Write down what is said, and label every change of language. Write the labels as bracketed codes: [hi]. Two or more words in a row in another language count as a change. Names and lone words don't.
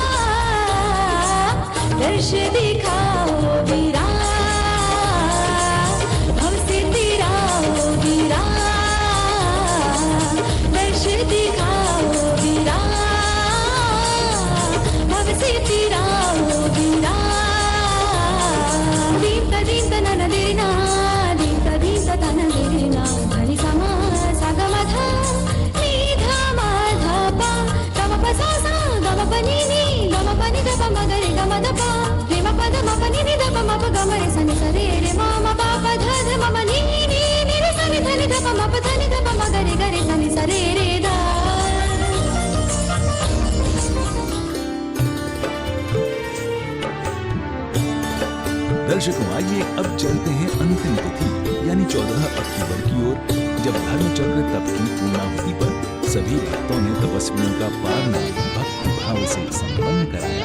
[hi] दर्श दिखाओ वीरा, हमसे तेरा हो वीरा, दर्श दिखाओ वीरा, हमसे तेरा हो वीरा। दीन तनन देना, दीन तन देना, धनि समा सागमध निधा माधा पा, गम प सा सा गम प नि नि, गम प नि ध प म ग रे ग म ध पा, रे म प ध म प नि नि ध प म प ग म रे स नि स रे रे म म प प ध ध म म नि नि नि रे स नि ध नि ध प म प ध नि ध प म ग रे स नि स रे रे ध। दर्शकों आइए अब चलते हैं अंतिम तिथि यानी 14 अक्टूबर की ओर, जब धर्मचक्र तप की पूर्णाहुति पर सभी भक्तों ने तपस्वियों का पारना भक्ति भाव से संपन्न कराया।